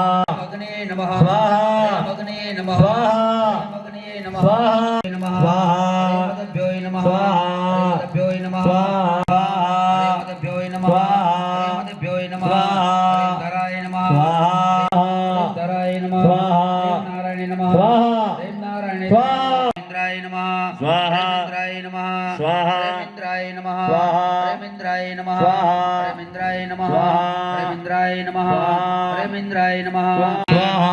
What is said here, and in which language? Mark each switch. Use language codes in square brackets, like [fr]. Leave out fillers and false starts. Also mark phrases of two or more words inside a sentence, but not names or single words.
[sa] अग्ने नमः स्वाहा अग्ने नमः स्वाहा अग्ने नमः स्वाहा नमः स्वाहा देवताभ्यो नमः स्वाहा देवताभ्यो नमः स्वाहा देवताभ्यो नमः स्वाहा देवताभ्यो नमः स्वाहा कराय સ્વાહા ધરાય નમઃ સ્વાહા નારાયણ નમઃ સ્વાહા નારાયણ સ્વાહા ઇન્દ્રાય નમઃ સ્વાહા ઇન્દ્રાય નમઃ સ્વાહા ઇન્દ્રાય નમઃ સ્વાહા ઇન્દ્રાય નમઃ સ્વાહા ઇન્દ્રાય નમઃ સ્વાહા ઇન્દ્રાય નમઃ સ્વાહા ઇન્દ્રાય નમઃ સ્વાહા